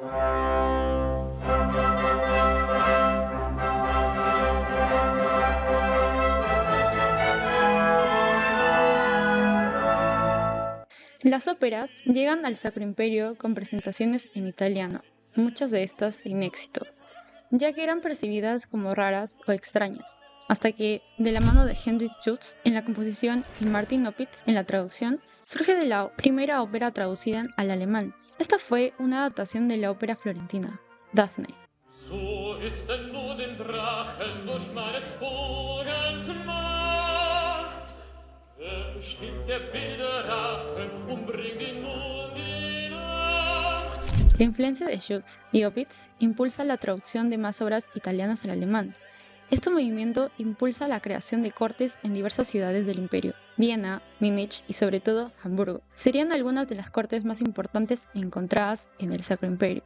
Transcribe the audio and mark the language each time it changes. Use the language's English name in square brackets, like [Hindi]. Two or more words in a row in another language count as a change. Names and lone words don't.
[Spanish] Las óperas llegan al Sacro Imperio con presentaciones en italiano, muchas de estas sin éxito, ya que eran percibidas como raras o extrañas, hasta que, de la mano de Heinrich Schütz en la composición y Martin Opitz en la traducción, surge de la primera ópera traducida al alemán. Esta fue una adaptación de la ópera florentina, Daphne. [German] So ist denn nur dem Drachen durch meines Bogens Macht. Bestimmt der wilde Rachen und bringt ihn nun die Nacht. [Spanish] La influencia de Schütz y Opitz impulsa la traducción de más obras italianas al alemán. Este movimiento impulsa la creación de cortes en diversas ciudades del imperio. Viena, Múnich y sobre todo Hamburgo serían algunas de las cortes más importantes encontradas en el Sacro Imperio.